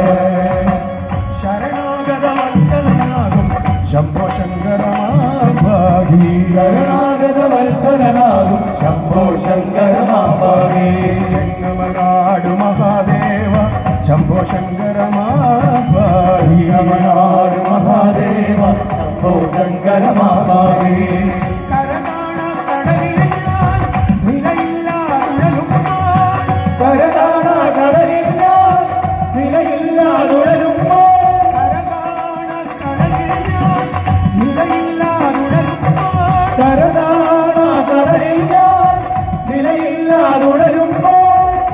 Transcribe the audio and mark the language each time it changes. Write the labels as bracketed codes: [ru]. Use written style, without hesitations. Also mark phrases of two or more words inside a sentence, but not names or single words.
[sa] शरणागत वत्सलनागं शंभो शंकर मां पाहि शरणागत वत्सलनागं शंभो शंकर मां पाहि जंगमनाड महादेव शंभो शंकर मां पाहि नमनाड महादेव शंभो शंकर मां पाहि [ml] കരകാണ കടലിൽ ഞാൻ നിലയില്ലാതുഴലുമ്പോൾ കരകാണ കടലിൽ ഞാൻ നിലയില്ലാതുഴലുമ്പോൾ